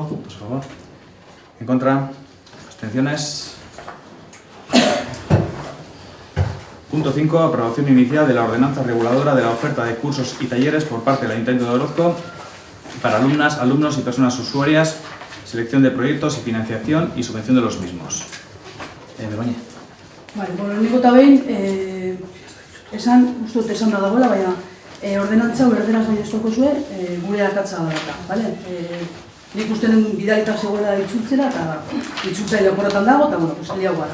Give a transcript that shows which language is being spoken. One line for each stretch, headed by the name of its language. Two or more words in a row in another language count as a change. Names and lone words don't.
Spanish: Votos a favor. En contra. Abstenciones. Punto 5. Aprobación inicial de la ordenanza reguladora de la oferta de cursos y talleres por parte del Ayuntamiento de Orozco para alumnas, alumnos y personas usuarias, selección de proyectos y financiación y subvención de los mismos. Begoña.
Basque: Vale, lehenengo eta behin, uste dut esan da dagoela, baina ordenantza erderaz baiestoko zuen gure akatsa da, bale? Nik uste den bidalita zegoela itzultzera eta itzultzaile oporretan dago, eta bueno, pues liau gara.